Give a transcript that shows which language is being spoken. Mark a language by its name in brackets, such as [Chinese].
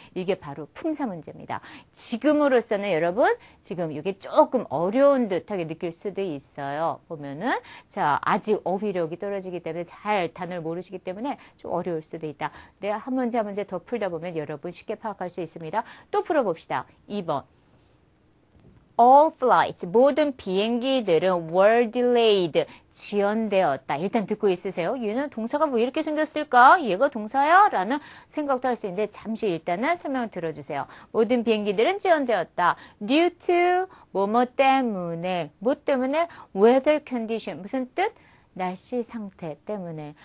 [Korean] 이게 바로 품사 문제입니다. 지금으로서는 여러분, 지금 이게 조금 어려운 듯하게 느낄 수도 있어요. 보면은, 자, 아직 어휘력이 떨어지기 때문에 잘 단어를 모르시기 때문에 좀 어려울 수도 있다. 내가 한 문제 한 문제 더 풀다 보면 여러분 쉽게 파악할 수 있습니다. 또 풀어봅시다. 2번. [English] All flights, [Korean] 모든 비행기들은 [English] were delayed, [Korean] 지연되었다. 일단 듣고 있으세요. 얘는 동사가 왜 이렇게 생겼을까? 얘가 동사야? 라는 생각도 할 수 있는데 잠시 일단은 설명 들어주세요. 모든 비행기들은 지연되었다. [English] Due to [Korean] 뭐뭐 때문에, 뭐 때문에? [English] Weather condition, [Korean] 무슨 뜻? 날씨 상태 때문에.